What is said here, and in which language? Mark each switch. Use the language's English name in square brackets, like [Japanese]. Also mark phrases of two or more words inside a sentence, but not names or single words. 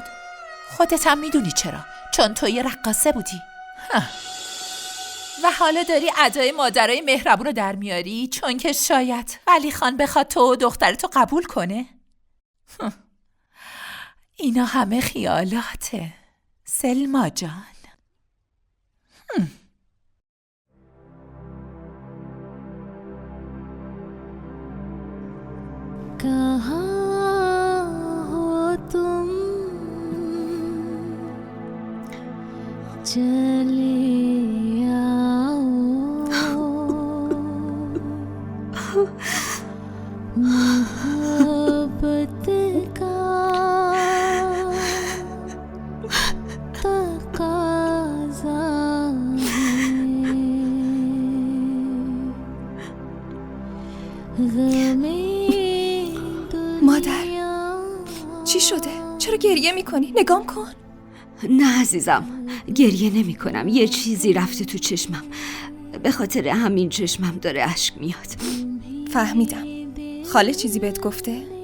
[Persian] خودت هم میدونی چرا، چون تو یه رقاصه بودی. و حالا داری ادای مادرای مهربون رو در میاری چون که شاید ولی خان بخواد تو و دخترتو قبول کنه؟ اینا همه خیالاته سلما جان. [Hindi] कहाँ हो तुम चले आओ मोहब्बत का तकाज़ा है [Persian] مادر چی شده؟ چرا گریه میکنی؟ نگام کن. نه عزیزم، گریه نمی کنم. یه چیزی رفته تو چشمم، به خاطر همین چشمم داره اشک میاد. فهمیدم. خاله چیزی بهت گفته؟